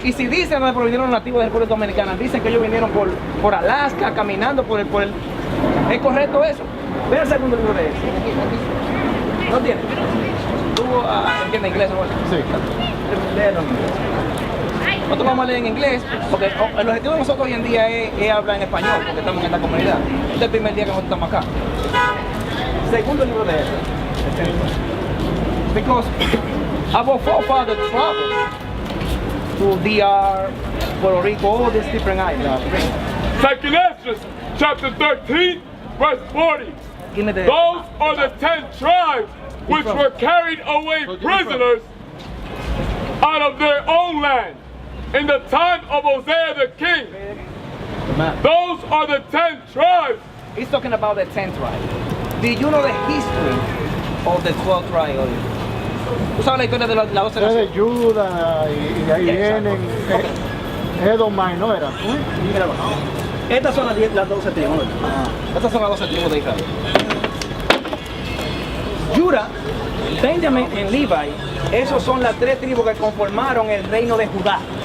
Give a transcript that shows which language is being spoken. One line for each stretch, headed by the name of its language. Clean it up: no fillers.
Spanish: Y si dicen de dónde provinieron los nativos de la República Dominicana, dicen que ellos vinieron por Alaska, caminando por el... ¿Es correcto eso? Ve el segundo libro de eso. ¿No entiendes? ¿Tú entiendes inglés o no? Sí. Léelo en inglés. Nosotros vamos a leer en inglés, porque el objetivo de nosotros hoy en día es hablar en español, porque estamos en esta comunidad. Este es el primer día que nosotros estamos acá. Segundo libro de eso.
English: Because our forefathers traveled to DR, Puerto Rico, all these different islands. Second Esdras, chapter 13, verse 40. Give me the... Those are the 10 tribes which were carried away prisoners out of their own land in the time of Hosea the king. Those are the 10 tribes. He's talking about the 10 tribes. Do you know the history of the 12 tribes?
Spanish: ¿Tú sabes la historia de las 12 Es de naciones? Judá y de ahí vienen. Edomai, ¿no era? Míralo. Estas son las 12 tribus. Estas son las 12 tribus de Israel. Judá, Benjamín y Levi, esos son las 3 tribus que conformaron el reino de Judá.